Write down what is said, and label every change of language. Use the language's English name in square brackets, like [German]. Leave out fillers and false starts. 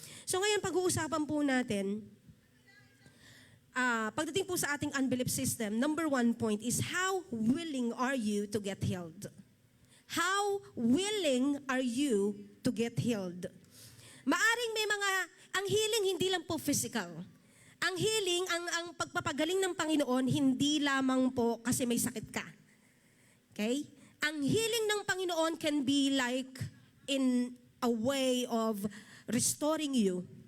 [Filipino] So ngayon pag-uusapan po natin, pagdating po sa ating unbelief system, [English] number 1 point is how willing are you to get healed? How willing are you to get healed? [Filipino] Maaring may ang healing hindi lang po physical. Ang healing, ang pagpapagaling ng Panginoon, hindi lamang po kasi may sakit ka. Okay? Ang healing ng Panginoon [English] can be like in a way of restoring you.